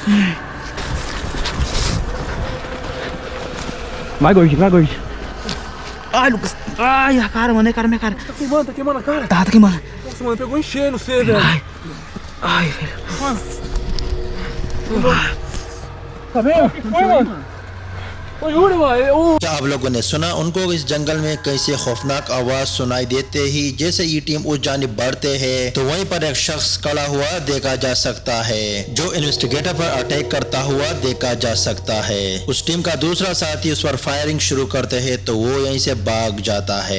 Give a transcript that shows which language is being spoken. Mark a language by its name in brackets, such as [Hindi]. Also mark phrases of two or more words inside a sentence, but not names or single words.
[Portuguese] Vai, gordinho. Ai, Lucas. Ai, a cara, mano. Minha cara. Tá queimando a cara? Tá queimando. Nossa, mano, pegou em cheio no C, velho! Ai, velho. Mano! Tá bem? O que foi, mano? [Hindi] ओ यूरी भाई ओ क्या आप लोगों ने सुना उनको इस जंगल में कैसे खौफनाक आवाज सुनाई देते ही जैसे ये टीम उस जानिब बढ़ते हैं तो वहीं पर एक शख्स खड़ा हुआ देखा जा सकता है जो इन्वेस्टिगेटर पर अटैक करता हुआ देखा जा सकता है। उस टीम का दूसरा साथी उस पर फायरिंग शुरू करते हैं तो वो यहीं से भाग जाता है।